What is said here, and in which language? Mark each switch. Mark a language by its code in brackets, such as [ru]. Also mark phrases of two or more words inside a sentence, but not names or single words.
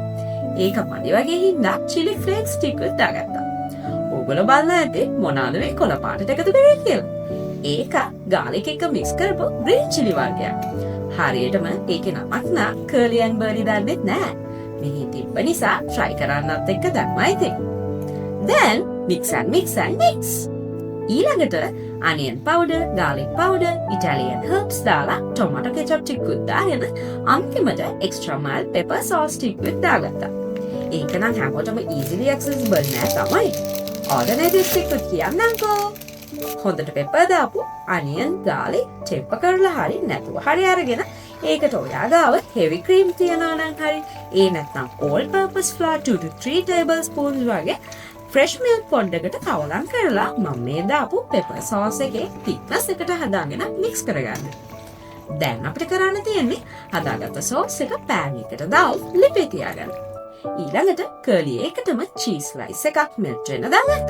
[si] ඒක මදි වගේ හින්දා [en] chili flakes [si] ටිකකුත් දාගත්තා. ඕගොල්ලෝ බලන්න ඇති මොනවාද මේ කොළ පාටට එකතු කරේ කියලා. ඒක ගාලික් එක මික්ස් කරපු [en] green chili [si] වර්ගයක්. හරියටම ඒකේ නමක් නා කර්ලි ඇන් බර්ලි දන්නෙත් නෑ. මෙහි තිබ්බ නිසා try කරන්නත් එක්ක දැම්මයි ඉතින්. [en] Then mix and mix. [si] ඊළඟට [en] onion powder, garlic powder, Italian herbs [si] දාලා [en] tomato ketchup [si] ටිකකුත් දාගෙන අන්තිමට [en] extra mild pepper sauce [si] ටිකකුත් දාගත්තා. ඒක නම් හැමෝටම [en] easily accessible [si] නෑ තමයි. alternatives ටිකකුත් කියන්නම්කෝ. හොඳට pepper දාපු [en] onion, garlic [si] chop කරලා හරි නැතුව හරි අරගෙන ඒකට ඔයා ගාව [en] heavy cream [si] තියනවා නම් හරි. ඒ නැත්නම් [en] all purpose flour 2 to 3 tablespoons [si] වගේ [en] fresh milk [si] පොඩ්ඩකට කවලම් කරලා මම මේ දාපු [en] pepper sauce [si] එකේ thickness එකට හදාගෙන මික්ස් කරගන්න. දැන් අපිට කරන්න තියෙන්නේ හදාගත්ත සෝස් එක පෑන් එකට දාලා ලිපේ තියාගන්න. ඊළඟට කර්ලි එකටම [en] cheese slice [si] එකක් මෙල්ට් වෙන දාගත්තා.